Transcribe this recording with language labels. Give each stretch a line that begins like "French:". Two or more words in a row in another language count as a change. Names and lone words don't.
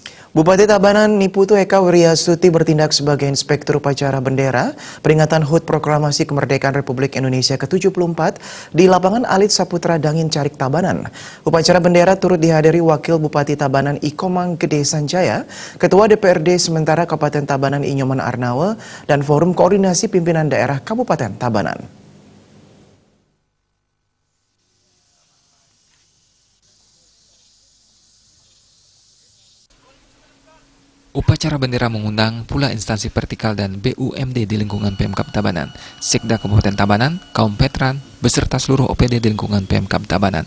Indonesian: Bupati Tabanan Niputu Eka Wiryasuti bertindak sebagai Inspektur Upacara Bendera peringatan HUT Proklamasi Kemerdekaan Republik Indonesia ke-74 di lapangan Alit Saputra Dangin Carik Tabanan. Upacara bendera turut dihadiri Wakil Bupati Tabanan Ikomang Gede Sanjaya, Ketua DPRD sementara Kabupaten Tabanan Inyoman Arnawe, dan Forum Koordinasi Pimpinan Daerah Kabupaten Tabanan. Upacara bendera mengundang pula instansi vertikal dan BUMD di lingkungan Pemkab Tabanan, Sekda Kabupaten Tabanan, kaum veteran, beserta seluruh OPD di lingkungan Pemkab Tabanan.